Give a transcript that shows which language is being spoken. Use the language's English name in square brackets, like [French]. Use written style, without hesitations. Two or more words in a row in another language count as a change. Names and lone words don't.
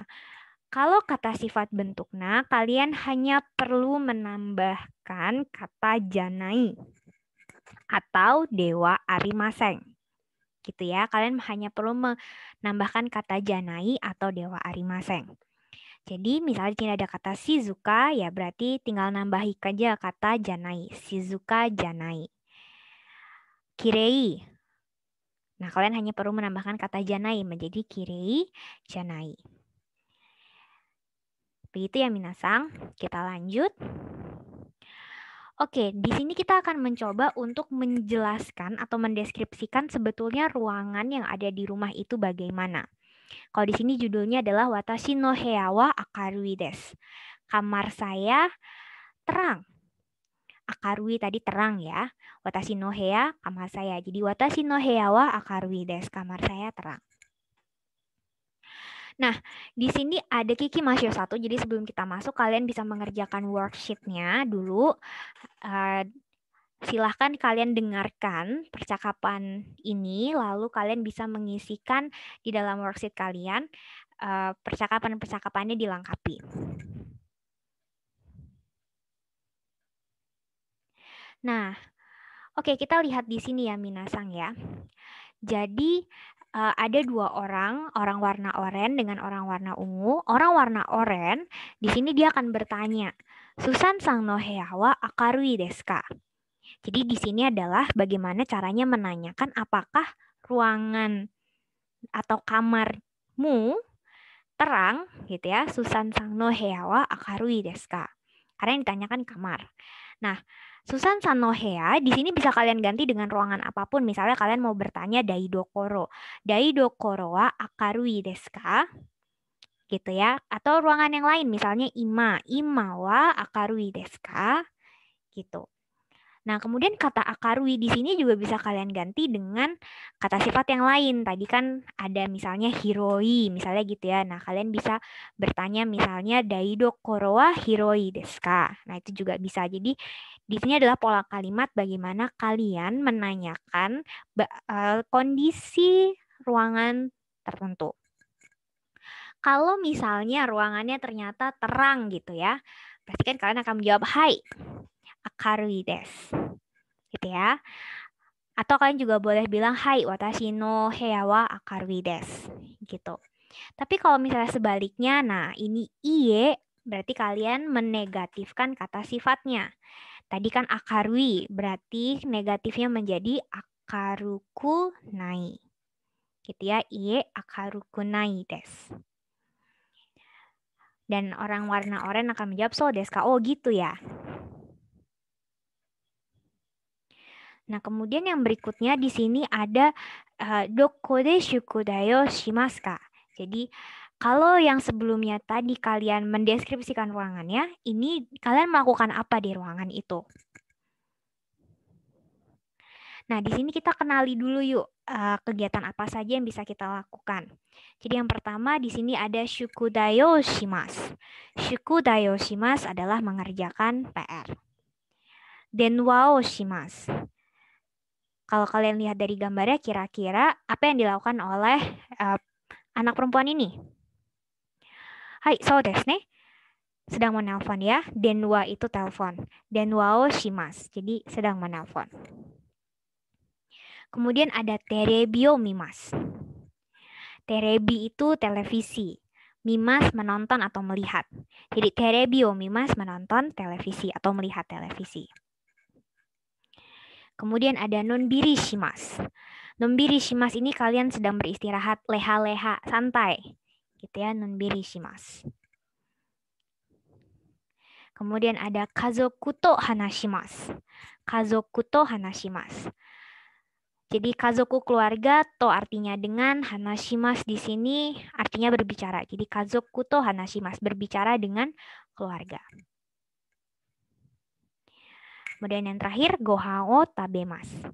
[Indonesian] Kalau kata sifat bentuk na, kalian hanya perlu menambahkan kata janai atau [Japanese] ではありません. [Indonesian] Gitu ya, kalian hanya perlu menambahkan kata janai atau [Japanese] ではありません. [Indonesian] Jadi misalnya di sini ada kata shizuka, ya berarti tinggal nambahin aja kata janai. [Japanese] 静かじゃない. Kirei. [Indonesian] Nah, kalian hanya perlu menambahkan kata janai menjadi [Japanese] きれいじゃない. [Indonesian] Begitu ya minasang, kita lanjut. Oke, di sini kita akan mencoba untuk menjelaskan atau mendeskripsikan sebetulnya ruangan yang ada di rumah itu bagaimana. Kalau di sini judulnya adalah [Japanese] 私の部屋は明るいです. [Indonesian] Kamar saya terang. Akarui tadi terang ya. [Japanese] 私の部屋, [Indonesian] kamar saya. [Japanese] Jadi 私の部屋は明るいです. [Indonesian] Kamar saya terang. Nah, di sini ada Kiki Masyo 1. Jadi sebelum kita masuk, kalian bisa mengerjakan worksheet-nya dulu. Silahkan kalian dengarkan percakapan ini, lalu kalian bisa mengisikan di dalam worksheet kalian. Percakapan-percakapannya dilengkapi. Nah, oke, kita lihat di sini ya minasang ya. Jadi ada dua orang warna oranye dengan orang warna ungu. Orang warna oranye di sini dia akan bertanya, [Japanese] "スーザンさんの部屋は明るいですか?" [Indonesian] Jadi di sini adalah bagaimana caranya menanyakan apakah ruangan atau kamarmu terang gitu ya. [Japanese] スーザンさんの部屋は明るいですか? [Indonesian] Karena yang ditanyakan kamar. Nah, [Japanese] スーザンさんの部屋 [Indonesian] di sini bisa kalian ganti dengan ruangan apapun. Misalnya kalian mau bertanya daidokoro. [Japanese] 台所は明るいですか? [Indonesian] Gitu ya. Atau ruangan yang lain misalnya ima. [Japanese] 居間は明るいですか? Gitu. [Indonesian] Nah, kemudian kata akarui di sini juga bisa kalian ganti dengan kata sifat yang lain. Tadi kan ada misalnya hiroi, misalnya gitu ya. Nah, kalian bisa bertanya misalnya [Japanese] 台所は広いですか? [Indonesian] Nah, itu juga bisa. Jadi, di sini adalah pola kalimat bagaimana kalian menanyakan kondisi ruangan tertentu. Kalau misalnya ruangannya ternyata terang gitu ya, berarti kan kalian akan menjawab hai, [Japanese] 明るいです. [Indonesian] Gitu ya. Atau kalian juga boleh bilang [Japanese] はい、私の部屋は明るいです [Indonesian] gitu. Tapi kalau misalnya sebaliknya, nah ini iye berarti kalian menegatifkan kata sifatnya. Tadi kan akarui berarti negatifnya menjadi [Japanese] 明るくない. [Indonesian] Gitu ya, [Japanese] いいえ、明るくないです. [Indonesian] Dan orang warna oranye akan menjawab [Japanese] そうですか? [Indonesian] Oh gitu ya. Nah, kemudian yang berikutnya di sini ada [Japanese] どこで宿題をしますか? [Indonesian] Jadi, kalau yang sebelumnya tadi kalian mendeskripsikan ruangannya, ini kalian melakukan apa di ruangan itu? Nah, di sini kita kenali dulu yuk kegiatan apa saja yang bisa kita lakukan. Jadi yang pertama di sini ada [Japanese] 宿題をします. 宿題をします [Indonesian] adalah mengerjakan PR. [Japanese] 電話をします. [Indonesian] Kalau kalian lihat dari gambarnya, kira-kira apa yang dilakukan oleh anak perempuan ini? [Japanese] はい、そうですね. [Indonesian] Sedang menelpon ya. Denwa itu telepon. [Japanese] 電話をします. [Indonesian] Jadi sedang menelpon. Kemudian ada [Japanese] テレビを見ます. [Indonesian] Terebi itu televisi. Mimas menonton atau melihat. Jadi [Japanese] テレビを見ます [Indonesian] menonton televisi atau melihat televisi. Kemudian ada [Japanese] のんびりします. のんびりします [Indonesian] ini kalian sedang beristirahat, leha-leha, santai. Gitu ya, [Japanese] のんびりします. [Indonesian] Kemudian ada [Japanese] 家族と話します. 家族と話します. [Indonesian] Jadi kazoku keluarga to artinya dengan, hanashimasu di sini artinya berbicara. [Japanese] Jadi 家族と話します, [Indonesian] berbicara dengan keluarga. Kemudian yang terakhir, [Japanese] ご飯を食べます.